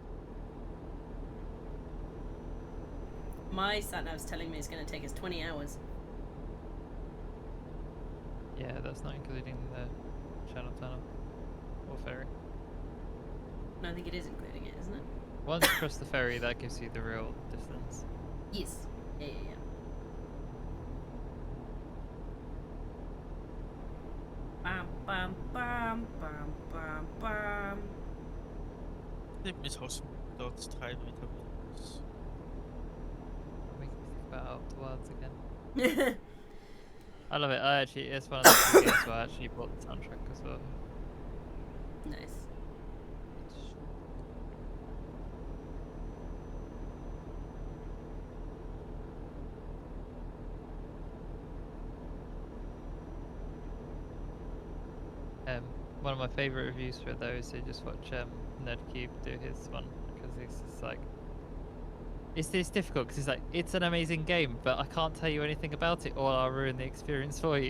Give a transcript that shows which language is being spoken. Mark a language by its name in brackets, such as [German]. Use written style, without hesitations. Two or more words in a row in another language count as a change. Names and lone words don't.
[English] My sat-nav's telling me it's going to take us 20 hours. Yeah, that's not including the channel tunnel or ferry. No, I think it is including it, isn't it? Once you cross the ferry, that gives you the real distance. Yes. Yeah. Bam, bam, bam, bam, bam, bam. Ik mis Hossum without strijd with the wheels. Make me think about Outer Wilds again. I love it. It's one of those few games where I actually bought the soundtrack as well. Nice. One of my favorite reviews for those who just watch Nerdcube do his one, because it's just like it's difficult because it's like it's an amazing game, but I can't tell you anything about it or I'll ruin the experience for you.